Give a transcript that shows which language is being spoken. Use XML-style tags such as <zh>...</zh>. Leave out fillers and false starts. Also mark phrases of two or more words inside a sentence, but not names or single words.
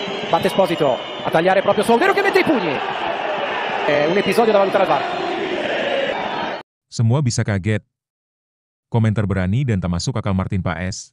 <it>Batte Esposito a tagliare proprio Soldero che mette i pugni. È un episodio da valutare al VAR.</it> <id>Semua bisa kaget. Komentar berani dan tak masuk akal Martin Paes.</id>